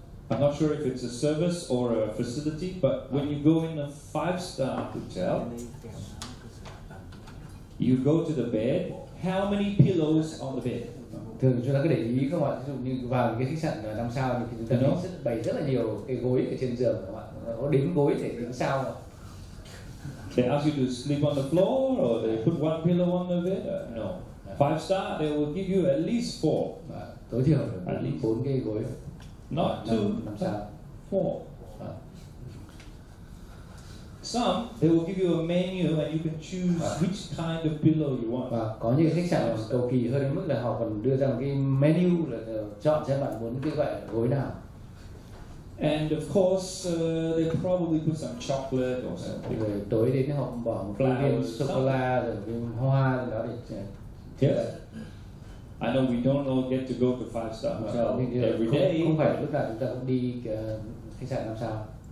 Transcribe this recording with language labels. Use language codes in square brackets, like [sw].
[en] I'm not sure if it's a service or a facility, but when you go in a 5-star hotel, you go to the bed. How many pillows on the bed? [vi] Thường chúng ta cứ để ý không ạ, ví dụ như vào cái khách sạn 5 sao thì chúng ta thấy bày rất là nhiều cái gối ở trên giường các bạn, có đếm gối để tính sao không? [en] They ask you to sleep on the floor, or they put one pillow on the bed? No. 5-star, they will give you at least 4. [vi] Tối thiểu là 4 cái gối. [en] Not 2, [vi] 5 sao. [en] 4. Some, they will give you a menu and you can choose which kind of pillow you want. [vi] Và có những khách sạn cầu kỳ hơn đến mức là họ còn đưa ra một cái menu là chọn xem bạn muốn cái loại gối nào. [en] And of course, they probably put some chocolate or something. [vi] Rồi tối đến họ bỏ một cái viên sô cô la rồi cái hoa rồi đó để [en] Yes. I know we don't get to go to 5-star hotel every day. [vi] Không phải lúc nào chúng ta cũng đi khách sạn 5 sao.